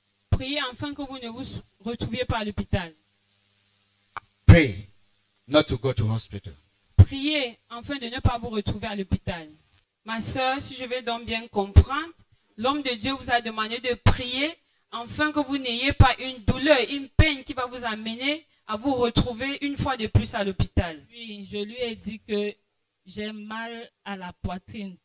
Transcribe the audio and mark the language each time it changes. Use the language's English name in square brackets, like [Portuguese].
[French] Priez afin que vous ne vous retrouviez pas à l'hôpital. [English] Pray not to go to hospital. [French] Priez afin de ne pas vous retrouver à l'hôpital. Ma soeur, si je vais donc bien comprendre, l'homme de Dieu vous a demandé de prier afin que vous n'ayez pas une douleur, une peine qui va vous amener à vous retrouver une fois de plus à l'hôpital. Oui, je lui ai dit que j'ai mal à la poitrine.